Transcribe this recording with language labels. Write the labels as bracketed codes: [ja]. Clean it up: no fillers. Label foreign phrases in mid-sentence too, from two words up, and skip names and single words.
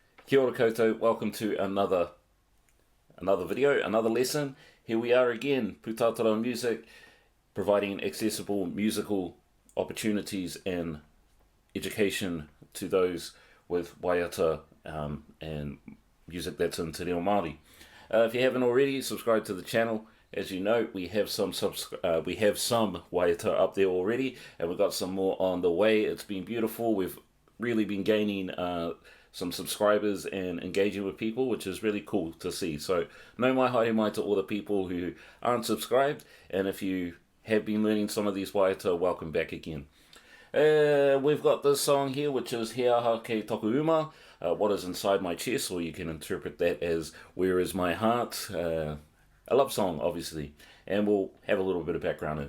[mi] Kia ora koutou, [en] welcome to another video, another lesson. Here we are again, Putatara music, providing accessible musical opportunities and education to those with Waiata and music that's in [mi] Te Reo Māori. [en] If you haven't already, subscribe to the channel. As you know, we have some Waiata up there already, and we've got some more on the way. It's been beautiful. We've really been gaining some subscribers and engaging with people, which is really cool to see. So [mi] no mai haere mai [en] to all the people who aren't subscribed, and if you have been learning some of these Waiata, welcome back again. We've got this song here, which is He Aha Ke Toku Uma, What Is Inside My Chest, or you can interpret that as Where Is My Heart, a love song obviously, and we'll have a little bit of background in it.